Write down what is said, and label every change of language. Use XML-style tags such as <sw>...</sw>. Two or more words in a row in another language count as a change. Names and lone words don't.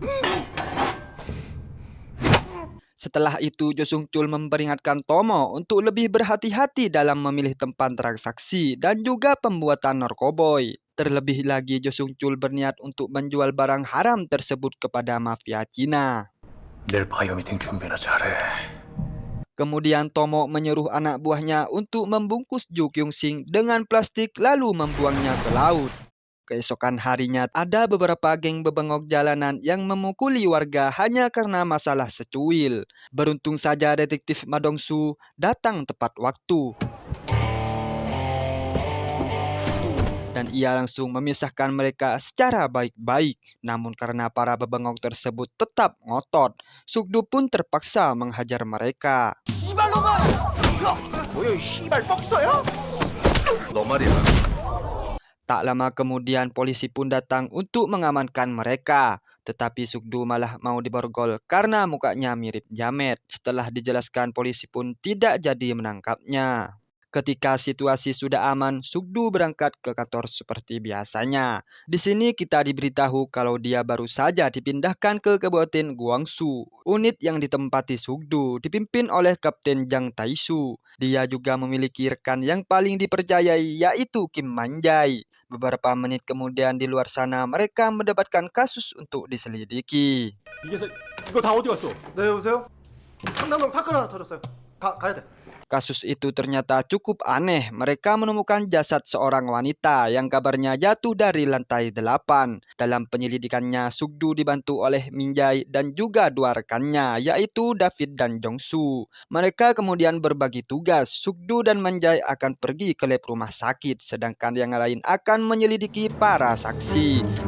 <id>Setelah itu, Jo Sung Chul memperingatkan Tomo untuk lebih berhati-hati dalam memilih tempat transaksi dan juga pembuatan narkoboy. Terlebih lagi, Jo Sung Chul berniat untuk menjual barang haram tersebut kepada mafia Cina.</id> <ko>내일 바이오 미팅 준비나 잘해.</ko> <id>Kemudian Tomo menyuruh anak buahnya untuk membungkus Ju Kyung-sing dengan plastik lalu membuangnya ke laut. Keesokan harinya, ada beberapa geng bebengok jalanan yang memukuli warga hanya karena masalah secuil. Beruntung saja detektif Ma Dong-suk datang tepat waktu. Dan ia langsung memisahkan mereka secara baik-baik. Namun karena para bebengok tersebut tetap ngotot, Sukdu pun terpaksa menghajar mereka.</id> <ko>너 말이야.</ko> <id>Tak lama kemudian polisi pun datang untuk mengamankan mereka. Tetapi Sukdu malah mau diborgol karena mukanya mirip Jamet. Setelah dijelaskan, polisi pun tidak jadi menangkapnya. Ketika situasi sudah aman, Sukdu berangkat ke kantor seperti biasanya. Di sini kita diberitahu kalau dia baru saja dipindahkan ke Kabupaten Guangsu. Unit yang ditempati Sukdu dipimpin oleh Kapten Jang Tae-su. Dia juga memiliki rekan yang paling dipercayai, yaitu Kim Man-jae. Beberapa menit kemudian di luar sana mereka mendapatkan kasus untuk diselidiki.</id> <ko>이거 다 어디 갔어? 네, 여보세요? 상담방 사건 하나 터졌어요. 가야 돼.</ko> <id>Kasus itu ternyata cukup aneh. Mereka menemukan jasad seorang wanita yang kabarnya jatuh dari lantai 8. Dalam penyelidikannya, Sukdu dibantu oleh Min-jae dan juga dua rekannya, yaitu David dan Jong-su. Mereka kemudian berbagi tugas. Sukdu dan Man-jae akan pergi ke lab rumah sakit, sedangkan yang lain akan menyelidiki para saksi.</id>